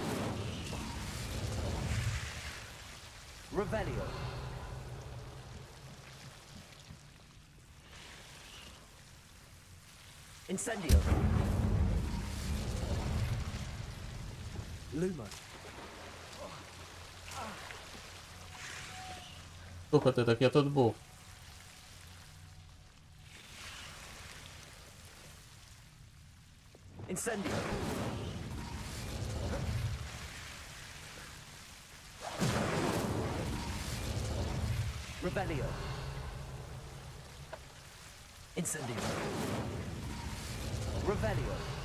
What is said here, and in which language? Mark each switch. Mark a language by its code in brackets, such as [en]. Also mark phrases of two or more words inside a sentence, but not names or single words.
[la] Revelio. Incendio. Lumo. [uk] Слухайте, так я тут був. [la] Incendio. Revelio. Incendio. Revelio.